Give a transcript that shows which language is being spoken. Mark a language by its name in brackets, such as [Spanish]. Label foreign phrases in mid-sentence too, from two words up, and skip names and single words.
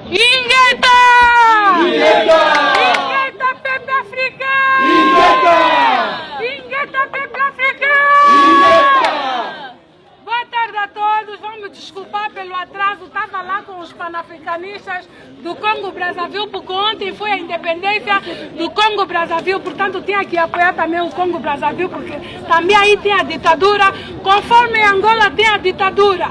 [French] Ingeta! Ingeta, peuple africain! Ingeta, peuple africain! [Portuguese] Boa tarde a todos, vamos desculpar pelo atraso, estava lá com os panafricanistas do Congo-Brazzaville, porque ontem foi a independência do Congo-Brazzaville, portanto tinha que apoiar também o Congo-Brazzaville, porque também aí tem a ditadura, conforme Angola tem a ditadura.